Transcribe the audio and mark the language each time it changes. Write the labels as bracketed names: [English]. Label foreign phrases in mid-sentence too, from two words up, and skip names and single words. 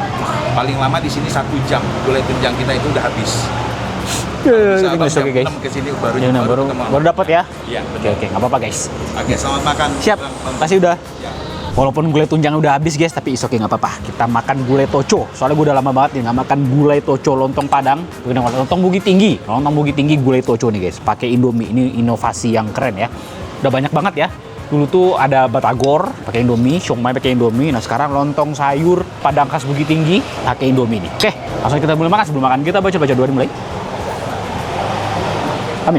[Indonesian] Paling lama di sini 1 jam. Gulai tunjang kita itu udah habis. Bisa Abang jam [English] Oke guys. [Indonesian] 6 ke sini baru Ya, nah, baru ketemu. dapat ya. Iya, Oke, nggak apa-apa guys. Oke, selamat makan. Siap. Kasih udah. Ya. Walaupun gulai tunjang udah habis guys, tapi [English] is okay, [Indonesian] nggak apa-apa. Kita makan gulai toco. Soalnya gue udah lama banget nih nggak makan gulai toco lontong Padang. Bukan lontong Bukit Tinggi. Lontong Bukit Tinggi gulai toco nih guys. Pakai Indomie. Ini inovasi yang keren ya. Udah banyak banget ya. Dulu tuh ada batagor pakai Indomie, siomay pakai Indomie. Nah sekarang lontong sayur Padang khas Bukit Tinggi pakai Indomie nih. Oke, langsung kita mulai makan. Sebelum makan kita baca-baca doa dimulai. Amin.